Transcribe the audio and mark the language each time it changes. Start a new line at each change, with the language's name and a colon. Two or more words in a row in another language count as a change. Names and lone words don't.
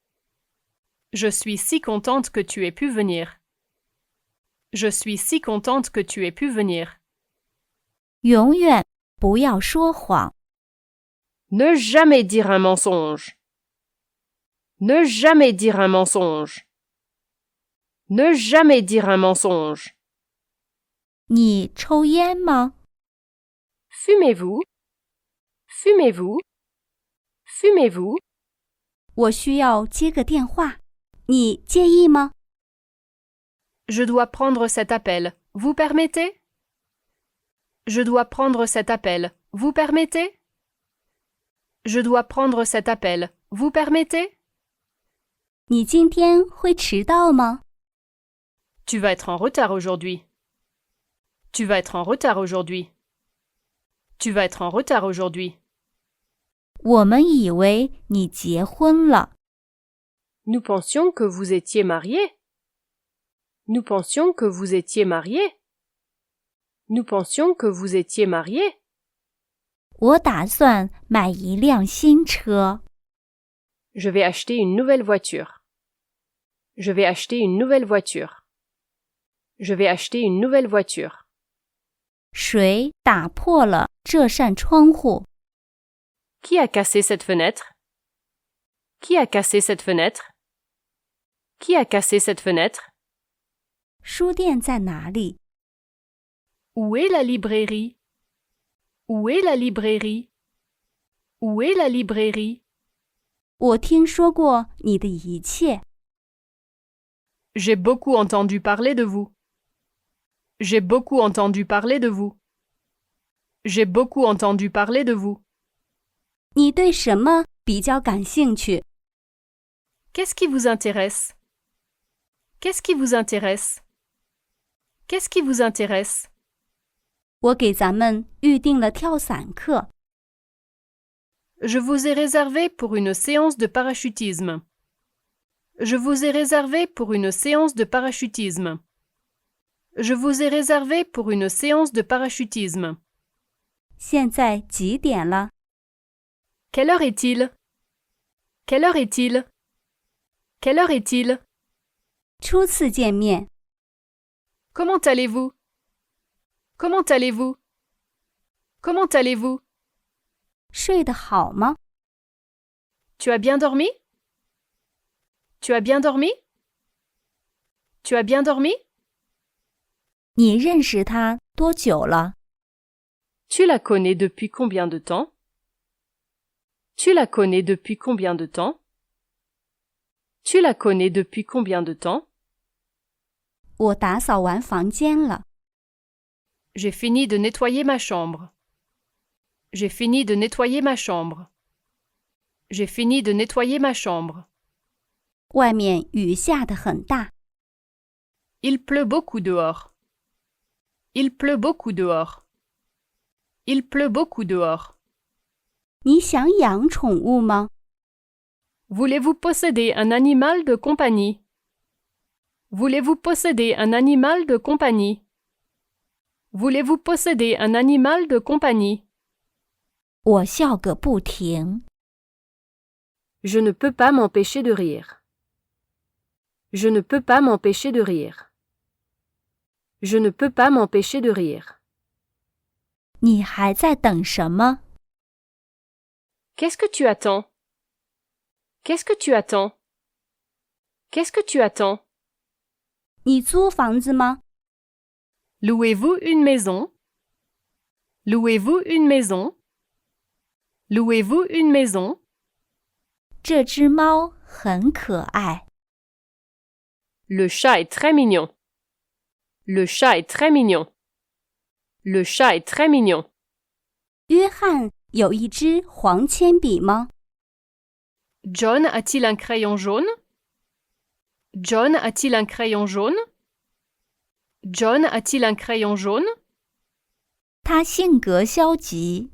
French: Je suis si contente que tu aies pu venir. Je suis si contente que tu aies pu venir.
Chinese: 永远不要说谎。
French: Ne jamais dire un mensonge. Ne jamais dire un mensonge. Ne jamais dire un mensonge.
Chinese: 你抽烟吗？
French: Fumez-vous? Fumez-vous? Fumez-vous?
Chinese: 我需要接个电话，你介意吗？
French: Je dois prendre cet appel. Vous permettez? Je dois prendre cet appel. Vous permettez? Je dois prendre cet appel. Vous permettez?
Chinese: 你今天会迟到吗？
French: Tu vas être en retard aujourd'hui. Tu vas être en retard aujourd'hui. Tu vas être en retard aujourd'hui.
Chinese: 我们以为你结婚了。
French: Nous pensions que vous étiez mariés. Nous pensions que vous étiez mariés. Nous pensions que vous étiez mariés.
Chinese: 我打算买一辆新车。
French: Je vais acheter une nouvelle voiture. Je vais acheter une nouvelle voiture. Je vais acheter une nouvelle voiture.
Chinese: 谁打破了这扇窗户？
French: Qui a cassé cette fenêtre? Qui a cassé cette fenêtre? Qui a cassé cette fenêtre?
Chinese: 书店在哪里？
French: Où est la librairie? Où est la librairie? Où est la librairie?
Chinese: 我听说过你的一切。
French: J'ai beaucoup entendu parler de vous. J'ai beaucoup entendu parler de vous. J'ai beaucoup entendu parler de vous.
Chinese: 你对什么比较感兴趣？
French: Qu'est-ce qui vous intéresse? Qu'est-ce qui vous intéresse? Qu'est-ce qui vous intéresse?
Chinese: 我给咱们预定了跳伞课。
French: Je vous ai réservé pour une séance de parachutisme. Je vous ai réservé pour une séance de parachutisme. Je vous ai réservé pour une séance de parachutisme.
Chinese: 现在几点了？
French: Quelle heure est-il? Quelle heure est-il? Quelle heure est-il?
Chinese: 初次见面，
French: Comment allez-vous? Comment allez-vous? Comment allez-vous?
Chinese: 睡得好吗？
French: Tu as bien dormi? Tu as bien dormi? Tu as bien dormi?
Chinese: 你认识他多久了？
French: Tu la connais depuis combien de temps? Tu la connais depuis combien de temps? Tu la connais depuis combien de temps?
Chinese: 我打扫完房间了。
French: J'ai fini de nettoyer ma chambre. J'ai fini de nettoyer ma chambre. J'ai fini de nettoyer ma chambre.
Chinese: 外面雨下得很大。
French: Il pleut beaucoup dehors. Il pleut beaucoup dehors. Il pleut beaucoup dehors.
Chinese: 你想养宠物吗？
French: Voulez-vous posséder un animal de compagnie? Voulez-vous posséder un animal de compagnie? Voulez-vous posséder un animal de compagnie?
Chinese: 我笑个不停。
French: Je ne peux pas m'empêcher de rire. Je ne peux pas m'empêcher de rire. Je ne peux pas m'empêcher de rire.
Chinese: 你还在等什么？
French: Qu'est-ce que tu attends? Qu'est-ce que tu attends? Qu'est-ce que tu attends?
Chinese: 你租房子吗？
French: Louez-vous une maison? Louez-vous une maison? Louez-vous une maison?
Chinese: 这只猫很可爱。
French: Le chat est très mignon. Le chat est très mignon. Le chat est très mignon.
Chinese: 约翰有一支黄铅笔吗？
French: John a-t-il un crayon jaune? John a-t-il un crayon jaune? John a-t-il un crayon jaune?
Chinese: 他性格消极。